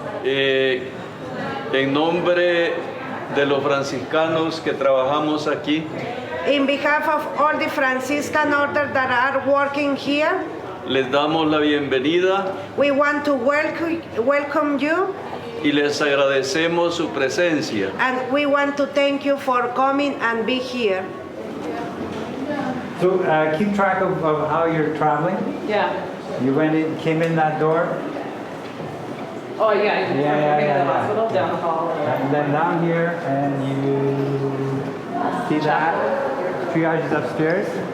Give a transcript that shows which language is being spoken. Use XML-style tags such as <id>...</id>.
<es>En nombre de los franciscanos que trabajamos aquí,</es> <en>In behalf of all the Franciscan orders that are working here,</en> <es>les damos la bienvenida</es> <en>we want to welcome you,</en> <es>y les agradecemos su presencia.</es> <en>and we want to thank you for coming and be here. So keep track of how you're traveling. Yeah. You came in that door, Oh, yeah. from the hospital, down the hall. and then down here, and you see that triage is upstairs.</en>